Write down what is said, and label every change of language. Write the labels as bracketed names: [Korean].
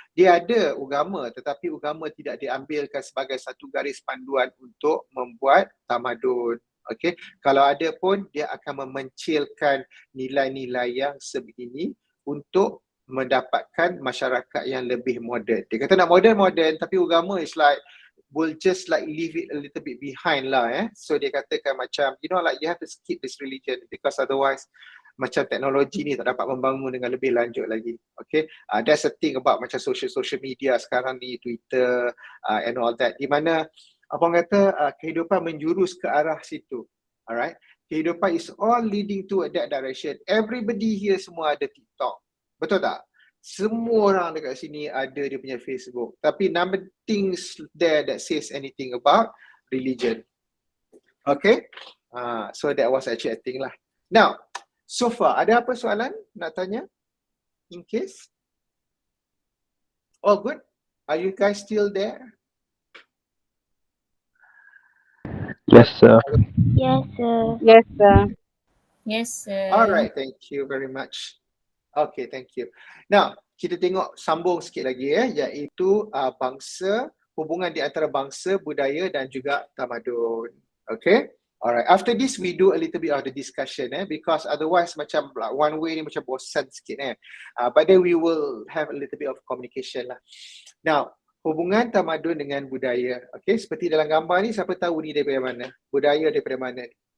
[Malay] Dia ada agama tetapi agama tidak diambilkan sebagai satu garis panduan untuk membuat tamadun. Okay, kalau ada pun dia akan memencilkan nilai-nilai yang sebegini untuk mendapatkan masyarakat yang lebih moden. Dia kata nak moden, tapi agama [English] is like, will just like leave it a little bit behind lah. [Malay] So dia katakan macam, [English] you know, like you have to skip this religion because otherwise [Malay] macam teknologi ni tak dapat membangun dengan lebih lanjut lagi. [English] Okay, that's the thing about [Malay] macam social media sekarang ni, [English] Twitter and all that, [Malay] di mana apa orang kata kehidupan menjurus ke arah situ. [English] Alright, kehidupan is all leading to that direction. Everybody here [Malay] semua ada TikTok. Betul tak? Semua orang dekat sini ada dia punya Facebook. [English] Tapi nothing there that says anything about religion. Okay? So that was actually a thing lah. Now, so far, [Malay] ada apa soalan nak tanya? [English] In case? All good? Are you guys still there? Yes, sir. Yes, sir. Yes, sir. Yes, sir. Alright, thank you very much. Okay, thank you. [Malay] Now, kita tengok sambung sikit lagi iaitu bangsa, hubungan di antara bangsa, budaya dan juga tamadun. Okay? [English] Alright, after this we do a little bit of the discussion because otherwise macam one way [Malay] ni macam bosan sikit [English] but then we will have a little bit of communication lah. [Malay] Now, hubungan tamadun dengan budaya. Okay, seperti dalam gambar ni, siapa tahu ni daripada mana? Budaya daripada mana ni?